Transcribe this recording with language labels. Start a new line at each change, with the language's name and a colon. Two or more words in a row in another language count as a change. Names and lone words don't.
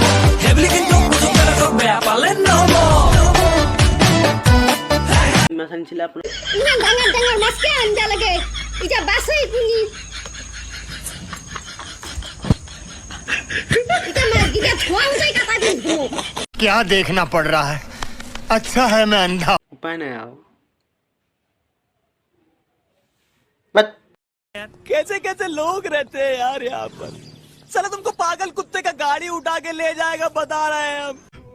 Assamese: হেবলি কিন্তু সুযোগ বেয়া পালে নহ'ব। মাছ আনিছিলে আপোনাৰ? ইমান ডাঙৰ ডাঙৰ মাছ কে আনবা লাগে? ইটা বাছই কোনি? ইটা মাছ গিটা ধোৱা যায় কাটা দিব।
Hindi: क्या देखना पड़ रहा है अच्छा है मैं अंधा
Assamese: উপায় নাই আৰু।
Hindi: कैसे कैसे लोग रहते हैं यार यहाँ पर। चलो तुमको पागल कुत्ते का गाड़ी उठा के ले जाएगा, बता रहे हैं हम।